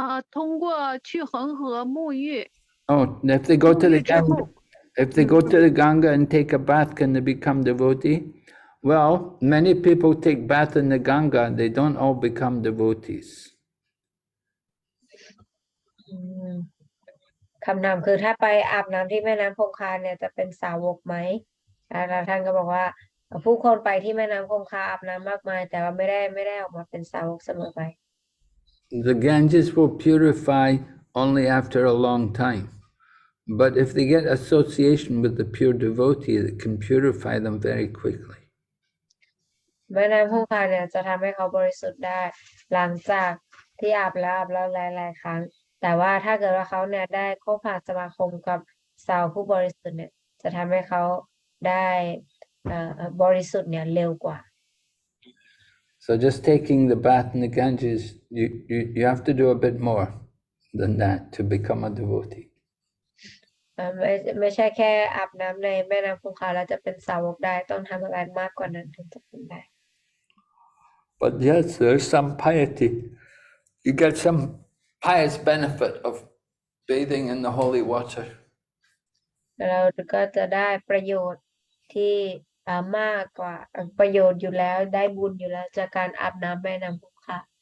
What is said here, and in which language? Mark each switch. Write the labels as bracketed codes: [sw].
[zh] 通过去恒河沐浴。 [en] Oh, if they go to the Ganga, if they go to the Ganga and take a bath, can they become devotee? Well, many people take bath in the Ganga. They don't all become devotees. [th] คำนามคือถ้าไปอาบน้ำที่แม่น้ำคงคาเนี่ยจะเป็นสาวกไหมแล้วท่านก็บอกว่าผู้คนไปที่แม่น้ำคงคาอาบน้ำมากมายแต่ว่าไม่ได้ออกมาเป็นสาวกเสมอไป [en] The Ganges will purify only after a long time. But if they get association with the pure devotee, it can purify them very quickly. [th] แม่น้ำคงคาเนี่ยจะทำให้เขาบริสุทธิ์ได้หลังจากที่อาบแล้วหลายๆครั้งแต่ว่าถ้าเกิดว่าเขาเนี่ยได้คบหาสมาคมกับสาวผู้บริสุทธิ์เนี่ยจะทำให้เขาได้บริสุทธิ์เนี่ยเร็วกว่า [en] So just taking the bath in the Ganges, you have to do a bit more than that to become a devotee. [th] ไม่ใช่แค่อาบน้ำในแม่น้ำคงคาแล้วจะเป็นสาวกได้ต้องทำอะไรมากกว่านั้นถึงจะเป็นได้ [en] But yes, there's some piety. You get some pious benefit of bathing in the holy water. [th] เราก็จะได้ประโยชน์ที่มากกว่าประโยชน์อยู่แล้วได้บุญอยู่แล้วจากการอาบน้ำแม่น้ำคงคา